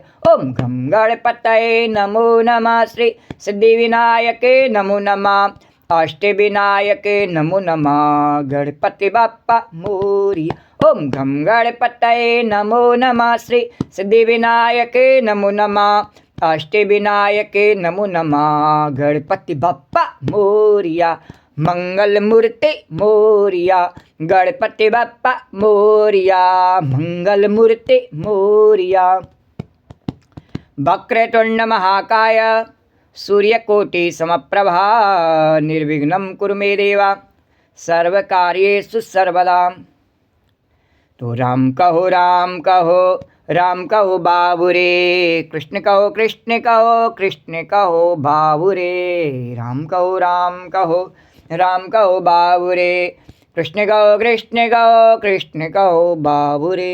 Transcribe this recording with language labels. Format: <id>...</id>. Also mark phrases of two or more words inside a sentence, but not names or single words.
<sa>ओम गम गणपतये नमो नमः, श्री सिद्धि विनायक नमो नमः, अष्ट विनायक नमो नमः,</sa> <mr>गणपति बप्पा मोरिया।</mr> <sa>ओम गम गणपतये नमो नमः, श्री सिद्धि विनायक नमो नमः, अष्ट विनायक नमो नमः,</sa> <mr>गणपति बप्पा मोरिया। मंगल मूर्ति मोरिया, गणपति बप्पा मोरिया, मंगल मूर्ति मोरिया।</mr> <sa>वक्रतुंड महाकाय, सूर्यकोटि समप्रभा, निर्विघ्नं कुरु मे देवा, सर्वकार्येषु सर्वदा।</sa> <hi>तो राम कहो बाबू रे, कृष्ण कहो बाबू रे। राम कहो बाबू रे, कृष्ण कहो बाबू रे।</hi>